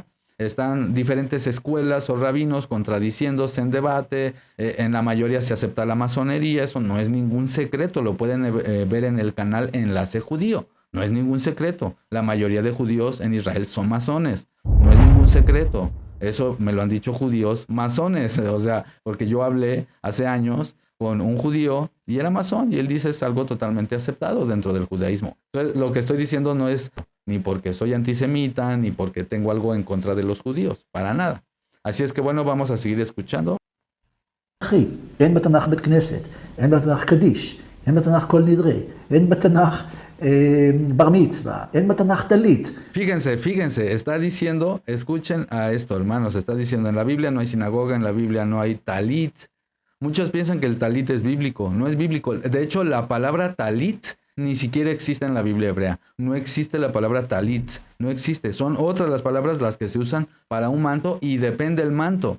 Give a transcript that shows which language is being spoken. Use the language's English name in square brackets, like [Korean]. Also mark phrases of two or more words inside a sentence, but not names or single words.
[Spanish] Están diferentes escuelas o rabinos contradiciéndose en debate, en la mayoría se acepta la masonería, eso no es ningún secreto, lo pueden ver en el canal Enlace Judío, no es ningún secreto, la mayoría de judíos en Israel son masones, no es ningún secreto, eso me lo han dicho judíos masones, o sea, porque yo hablé hace años con un judío y era masón y él dice es algo totalmente aceptado dentro del judaísmo. Entonces, lo que estoy diciendo no es ni porque soy antisemita, ni porque tengo algo en contra de los judíos, para nada. Así es que bueno, vamos a seguir escuchando. [Hebrew] אין בתנ"ך בית כנסת, אין בתנ"ך קדיש, אין בתנ"ך כל נדרי, אין בתנ"ך בר מצווה, אין בתנ"ך טלית. [Spanish] Fíjense, está diciendo, escuchen a esto, hermanos, está diciendo en la Biblia no hay sinagoga, en la Biblia no hay talit. Muchos piensan que el talit es bíblico, no es bíblico. De hecho, la palabra talit ni siquiera existe en la Biblia hebrea. No existe la palabra talit, no existe. Son otras las palabras las que se usan para un manto y depende del manto.